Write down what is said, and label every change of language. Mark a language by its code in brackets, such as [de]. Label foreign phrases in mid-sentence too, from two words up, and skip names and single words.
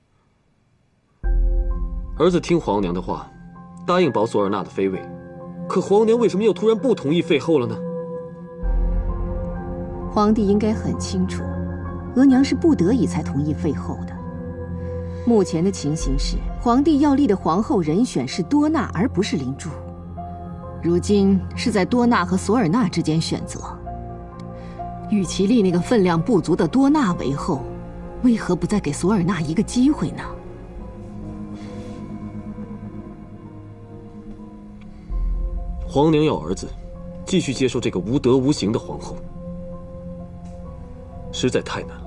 [zh] 兒子聽皇娘的話，答應保索爾納的妃位，可皇娘為什麼又突然不同意廢後了呢？皇帝應該很清楚，額娘是不得已才同意廢後的。目前的情形是，皇帝要立的皇後人選是多納，而不是靈珠。如今是在多納和索爾納之間選擇，與其立那個分量不足的多納為後，為何不再給索爾納一個機會呢？皇娘要兒子繼續接受這個無德無行的皇後，實在太難了。